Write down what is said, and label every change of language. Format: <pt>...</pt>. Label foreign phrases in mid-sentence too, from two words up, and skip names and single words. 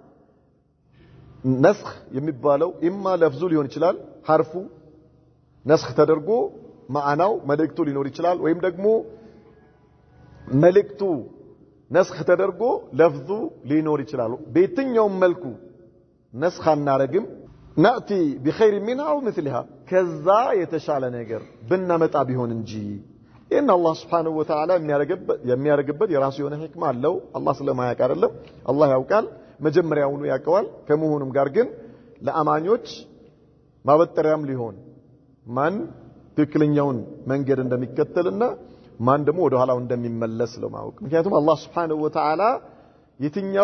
<am>ነስኽ የሚባለው ኢማ ለፍዙ ሊሆን ይችላል ሐርፉ ነስኽ ተደርጎ ማዕናው መልእክቱ ሊኖር ይችላል ወይም ደግሞ መልእክቱ ነስኽ ተደርጎ ለፍዙ ሊኖር ይችላል በየትኛው መልኩ ነስኽ አናረግም</am> <ar>نأتي بخير منها أو مثلها كذا</ar> <am>የተሻለ ነገር ብናመጣ ቢሆን እንጂ</am> <ar>إن الله سبحانه وتعالى</ar> <am>የሚያረግበት የራሱ የሆነ ህክማ አለው አላህ ስለማያውቅ አይደለም አላህ ያውቃል መጀመሪያውኑ ያውቀዋል ከመሆኑም ጋር ግን ለአማኞች ማበጠሪያም ሊሆን ማን ትክክለኛውን መንገድ እንደሚከተልና ማን ደግሞ ወደ ኋላው እንደሚመለስ ለማወቅ ምክንያቱም አላህ</am> <ar>سبحانه وتعالى</ar> <am>የትኛው</am>